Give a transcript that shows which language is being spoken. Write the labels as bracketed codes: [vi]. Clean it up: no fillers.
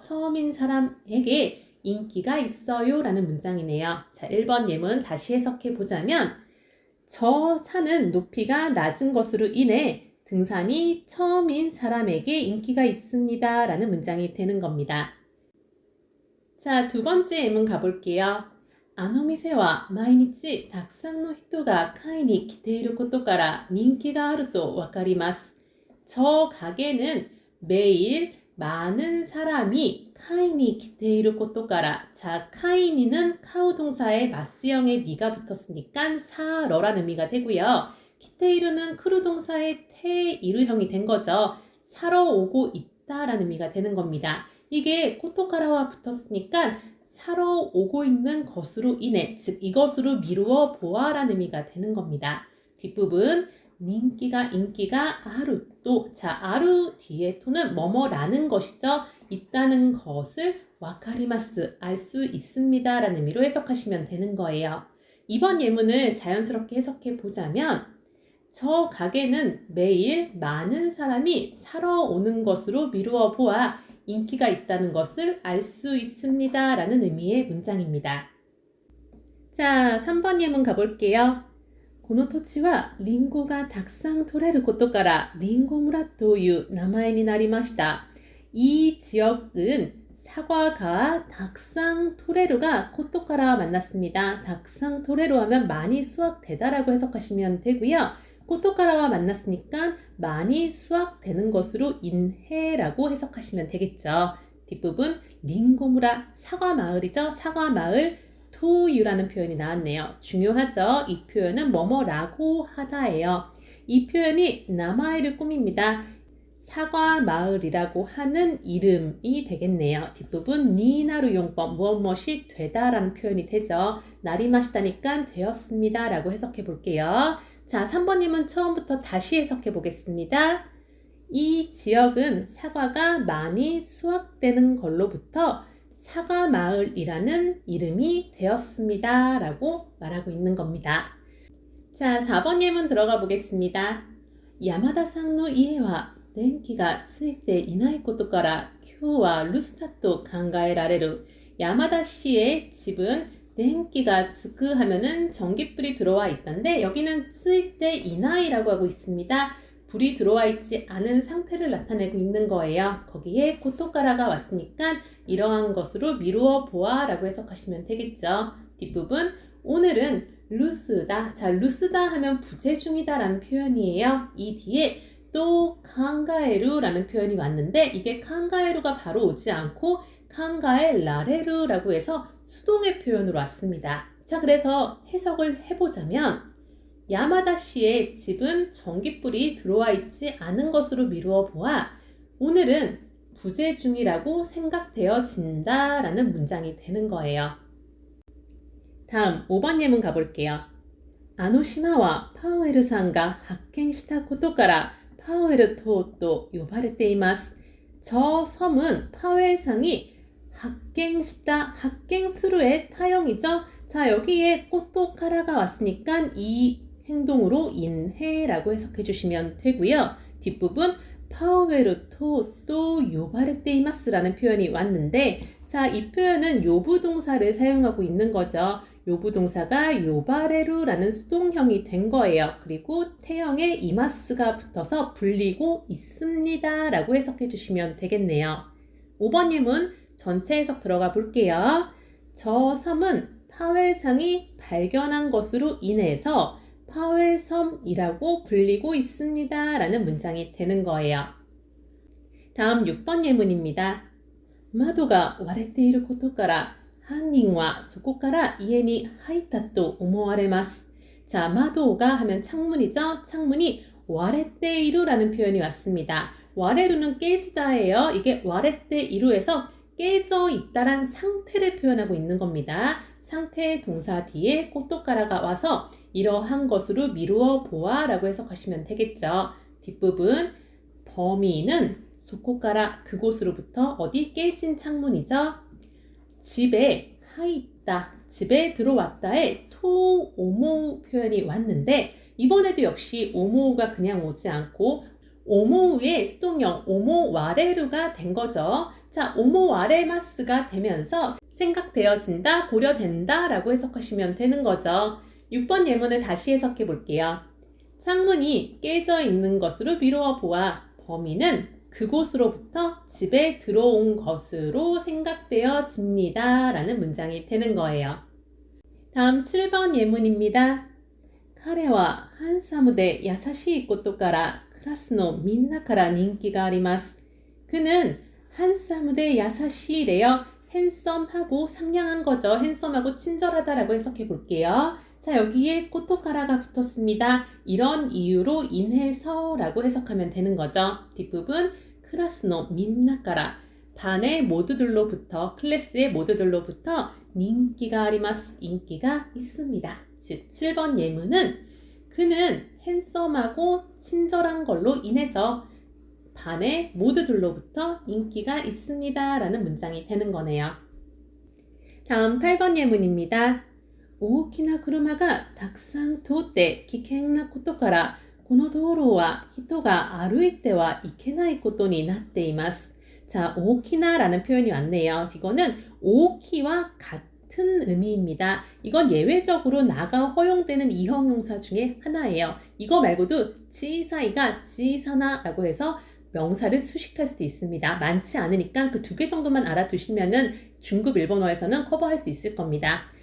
[ko] 처음인 사람에게 인기가 있어요 라는 문장이네요. 자, 1번 예문 다시 해석해 보자면 저 산은 높이가 낮은 것으로 인해 등산이 처음인 사람에게 인기가 있습니다 라는 문장이 되는 겁니다. 자, 두 번째 예문 가볼게요. [ja] あの店は毎日たくさんの人が買いに来ていることから人気があるとわかります. [ko] 저 가게는 매일 많은 사람이 [ja] 카이니 기테이르 코토카라 [ko] 자, 카이니는 카우 동사에 마스형에 니가 붙었으니까 사러라는 의미가 되고요. 기테이르는 크루 동사의 테이르형이 된 거죠. 사러 오고 있다라는 의미가 되는 겁니다. 이게 코토카라와 붙었으니까 사러 오고 있는 것으로 인해 즉 이것으로 미루어 보아라는 의미가 되는 겁니다. 뒷부분 인기가 아루 또 자 아루 뒤에 토는 뭐뭐라는 것이죠. 있다는 것을 와카리마스 알 수 있습니다 라는 의미로 해석하시면 되는 거예요. 이번 예문을 자연스럽게 해석해 보자면 저 가게는 매일 많은 사람이 사러 오는 것으로 미루어 보아 인기가 있다는 것을 알 수 있습니다 라는 의미의 문장입니다. 자, 3번 예문 가볼게요. [ja] この土地はリンゴがたくさん取れることからリンゴ村という名前になりました. [ko] 이 지역은 사과가 [ja] 닥상 토레루가 코토카라 [ko] 만났습니다. [ja] 닥상 토레루 [ko] 하면 많이 수확되다라고 해석하시면 되고요. 코토카라와 만났으니까 많이 수확되는 것으로 인해라고 해석하시면 되겠죠. 뒷부분 링고무라 사과마을이죠. 사과마을 토유라는 표현이 나왔네요. 중요하죠. 이 표현은 뭐뭐라고 하다예요. 이 표현이 나마이를 꾸밉니다. 사과마을이라고 하는 이름이 되겠네요. 뒷부분 니나루 용법 무엇무엇이 되다라는 표현이 되죠. 나리마시다니까 되었습니다 라고 해석해 볼게요. 자, 3번님은 처음부터 다시 해석해 보겠습니다. 이 지역은 사과가 많이 수확되는 걸로부터 사과마을이라는 이름이 되었습니다 라고 말하고 있는 겁니다. 자, 4번 예문 들어가 보겠습니다. [ja] 야마다さんの家は電気がついていないことから今日は留守だと考えられる. [ko] 야마다 씨의 집은 [ja] 電気が つく [ko] 하면은 전기불이 들어와 있던데 여기는 [ja] ついていない [ko] 라고 하고 있습니다. 불이 들어와 있지 않은 상태를 나타내고 있는 거예요. 거기에 고토가라가 왔으니까 이러한 것으로 미루어 보아 라고 해석하시면 되겠죠. 뒷부분 오늘은 루스다. 자, 루스다 하면 부재중이다 라는 표현이에요. 이 뒤에 또 칸가에루 라는 표현이 왔는데 이게 칸가에루가 바로 오지 않고 [ja] 칸가에 라레루 [ko] 라고 해서 수동의 표현으로 왔습니다. 자, 그래서 해석을 해보자면 야마다 씨의 집은 전기불이 들어와 있지 않은 것으로 미루어 보아 오늘은 부재중이라고 생각되어진다 라는 문장이 되는 거예요. 다음 5번 예문 가볼게요. [ja] あの島はパウエルさんが発見したことからパウエル島と呼ばれています. [ko] 저 섬은 파웰상이発見스루의 타형이죠. 자, 여기에 꼬토카라가 왔으니까 이 행동으로 인해라고 해석해 주시면 되고요. 뒷부분 파웰토 또 요바레테이마스라는 표현이 왔는데 자, 이 표현은 요부동사를 사용하고 있는 거죠. 요부동사가 요바레루라는 수동형이 된 거예요. 그리고 태형에 이마스가 붙어서 불리고 있습니다 라고 해석해 주시면 되겠네요. 5번 예문 전체 해석 들어가 볼게요. 저 섬은 파웰상이 발견한 것으로 인해서 파웰섬이라고 불리고 있습니다 라는 문장이 되는 거예요. 다음 6번 예문입니다. [ja] 窓が割れていることから犯人はそこから家に入ったと思われます. [ko] 자, 마도가 하면 창문이죠. 창문이 와레테이루라는 표현이 왔습니다. 와레루는 깨지다예요. 이게 와레테이루에서 깨져 있다란 상태를 표현하고 있는 겁니다. 상태 동사 뒤에 꼬토카라가 와서 이러한 것으로 미루어 보아 라고 해석하시면 되겠죠. 뒷부분 범인은 소코카라 그곳으로부터 어디 깨진 창문이죠. 집에 하있다, 집에 들어왔다에 [ja] 토 오모우 [ko] 표현이 왔는데 이번에도 역시 오모우가 그냥 오지 않고 오모우의 수동형 오모와레루가 된 거죠. 자, 오모와레마스가 되면서 생각되어진다, 고려된다 라고 해석하시면 되는 거죠. 6번 예문을 다시 해석해 볼게요. 창문이 깨져 있는 것으로 미루어 보아 범인은 그곳으로부터 집에 들어온 것으로 생각되어집니다 라는 문장이 되는 거예요. 다음 7번 예문입니다. [ja] 彼はハンサムで優しいことからクラスのみんなから人気があります. [ko] 그는 [ja] 한사무대 야사시래요. [ko] 핸섬하고 상냥한 거죠. 핸섬하고 친절하다라고 해석해 볼게요. 자, 여기에 꼬토카라가 붙었습니다. 이런 이유로 인해서라고 해석하면 되는 거죠. 뒷부분 [ja] 클래스노 민나카라 [ko] 반의 모두들로부터 클래스의 모두들로부터 [ja] 인기가 아리마스 [ko] 인기가 있습니다. 즉 7번 예문은 그는 핸섬하고 친절한 걸로 인해서 반의 모두들로부터 인기가 있습니다 라는 문장이 되는 거네요. 다음 8번 예문입니다. [ja] 大きな車がたくさん通って危険なことからこの道路は人が歩いてはいけないことになっています. [ko] 자, 大きな라는 표현이 왔네요. 이거는 大き와 같은 의미입니다. 이건 예외적으로 나가 허용되는 이형용사 중에 하나예요. 이거 말고도 지사이가 지사나라고 해서 명사를 수식할 수도 있습니다. 많지 않으니까 그 2개 정도만 알아두시면은 중급 일본어에서는 커버할 수 있을 겁니다.